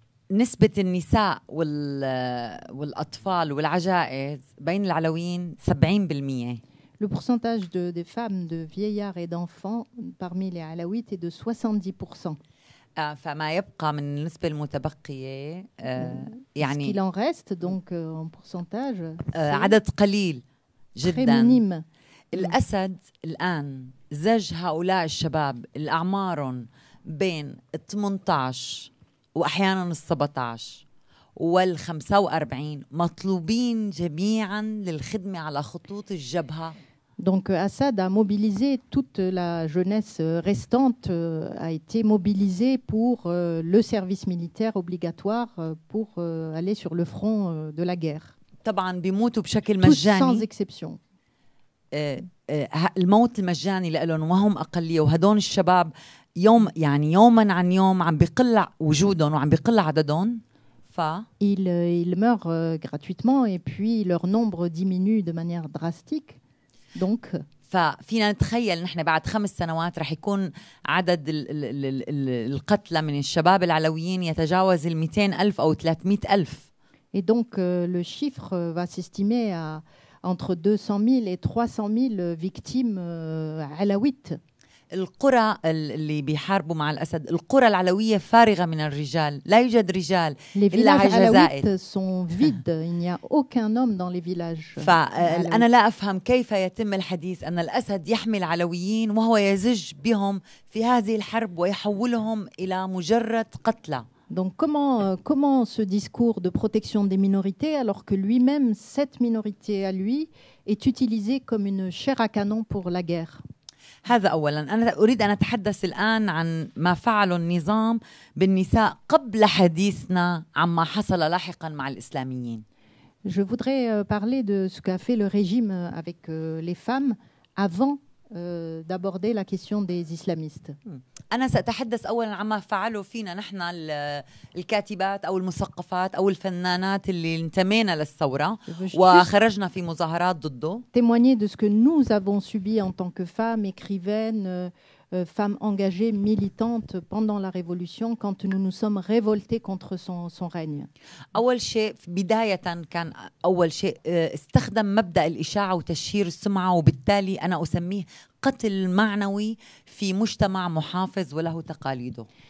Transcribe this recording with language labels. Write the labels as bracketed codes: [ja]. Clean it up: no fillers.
[ar] نسبة النساء والأطفال والعجائز بين العلويين 70%. [fr] Le pourcentage des femmes, de vieillards et d'enfants parmi les Alaouites est de 70%. [ar] فما يبقى من النسبة المتبقية [fr] Ce qu'il en reste, donc en pourcentage, [ar] عدد قليل [fr] très [ar] جدا. [fr] minime. [ar] الأسد الآن زج هؤلاء الشباب اللي أعمارهم بين 18 وأحيانا 17 وال45 مطلوبين جميعا للخدمة على خطوط الجبهة. [fr] Donc Assad a mobilisé toute la jeunesse restante, a été mobilisée pour le service militaire obligatoire pour aller sur le front de la guerre. [ar] طبعا بيموتوا بشكل [fr] Tous sans [ar] مجاني. [fr] exception. [ar] الموت المجاني لهم وهم أقلية، وهدول الشباب يوما عن يوم عم بيقل وجودهم وعم بيقل عددهم. [fr] Ils meurent gratuitement et puis leur nombre diminue de manière drastique. Donc [ar] ففينا نتخيل نحن بعد 5 سنوات رح يكون عدد القتلى من الشباب العلويين يتجاوز 200,000 أو 300,000. [fr] Et donc le chiffre va s'estimer à entre 200,000 et 300,000 victimes alaouites. [ar] القرى اللي بيحاربوا مع الأسد، القرى العلوية فارغة من الرجال، لا يوجد رجال إلا عجزائر. [fr] sont vides, il n'y a aucun homme dans les villages. [ar] فأنا لا أفهم كيف يتم الحديث أن الأسد يحمي العلويين وهو يزج بهم في هذه الحرب ويحولهم إلى مجرد قتلى. [fr] Donc comment ce discours de protection des minorités alors que lui-même, cette minorité à lui, est utilisée comme une chair à canon pour la guerre? [ar] هذا أولاً. أنا أريد أن أتحدث الآن عن ما فعله النظام بالنساء قبل حديثنا عما حصل لاحقاً مع الإسلاميين. [fr] Je voudrais parler de ce qu'a fait le régime avec les femmes avant d'aborder la question des islamistes. [ar] أنا سأتحدث أولاً عما فعله فينا نحن الكاتبات أو المثقفات أو الفنانات اللي انتمينا للثورة وخرجنا في مظاهرات ضده. [fr] Témoigner de ce que nous avons subi en tant que femmes, écrivaines, femmes engagées, militantes pendant la Révolution quand nous nous sommes révoltées contre son règne. [ar] أول شيء بداية كان أول شيء استخدم مبدأ الإشاعة وتشهير السمعة، وبالتالي أنا أسميه قتل معنوي في مجتمع محافظ وله تقاليده.